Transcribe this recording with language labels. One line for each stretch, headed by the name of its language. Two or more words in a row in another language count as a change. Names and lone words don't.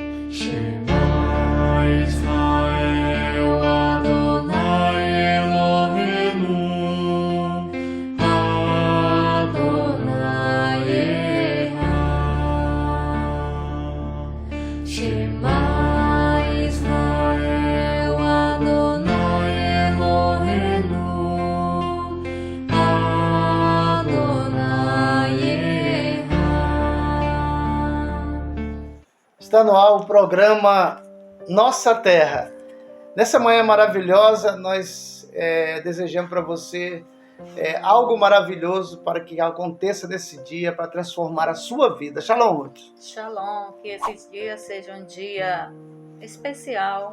Hebrew: שמע ישראל אדוני אלוהינו אדוני אחד. שמע ישראל אדוני אלוהינו אדוני אחד.
Portuguese: Está no ar o programa Nossa Terra. Nessa manhã maravilhosa, nós desejamos para você algo maravilhoso para que aconteça nesse dia, para transformar a sua vida. Shalom, Ruth. Shalom, que esse dia seja um dia especial,